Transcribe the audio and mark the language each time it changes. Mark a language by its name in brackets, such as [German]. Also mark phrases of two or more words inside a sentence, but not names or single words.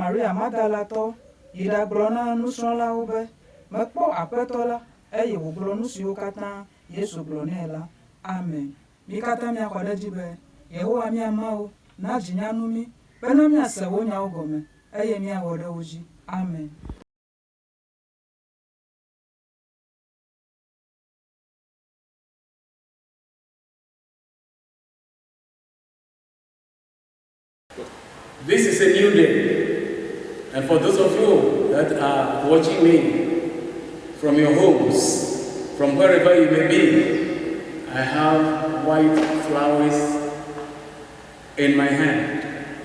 [Ewe] Ale Maria Magdalatɔ Yìɖagblɔ na nusrɔ̃lawo be mekpɔ Aƒetɔ la eye wògblɔ nu siwo katã Yesu gblɔ nɛ la. Amen. Mi katã miaxɔ ɖe edzi be Yehowa mia Mawu na dzinyanu mi bena miase wo nyawo gɔme eye miawɔ ɖe wo dzi. Amen. [English] This is a new day, and for those of you that are watching me from your homes, from wherever you may be, I have white flowers in my hand.